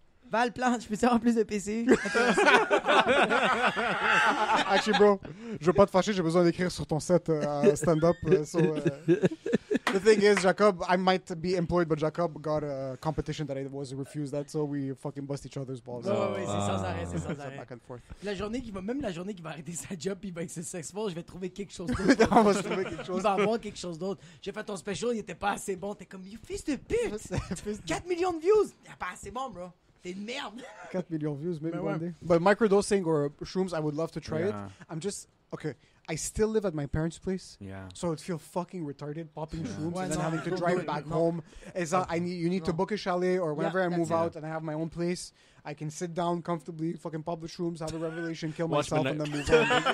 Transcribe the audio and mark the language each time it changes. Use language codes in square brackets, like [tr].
[fr] Val Plante, je peux avoir plus de PC? [en] Actually, bro, [fr] je veux pas te fâcher, j'ai besoin d'écrire sur ton set stand-up. [en] The thing is, Jacob, I might be employed, but Jacob got a competition that I was refused that, so we fucking bust each other's balls. [fr] Oui, c'est sans arrêt, c'est sans arrêt. [en] Back and forth. [fr] La journée qui va arrêter sa job puis il va être successful, je vais trouver quelque chose d'autre. On va se trouver quelque chose. Il va avoir quelque chose d'autre. J'ai fait ton special, il était pas assez bon. T'es comme, you fils de pute! 4 millions de views! Il est pas assez bon, bro. T'es une merde. 4 millions de views, [en] maybe one day. But microdosing or shrooms, I would love to try it. I'm just, okay, I still live at my parents' place. Yeah. So it'd feel fucking retarded popping shrooms and then having to drive back home. You need to book a chalet or whenever I move out and I have my own place, I can sit down comfortably, fucking pop the shrooms, have a revelation, kill myself, and then move on.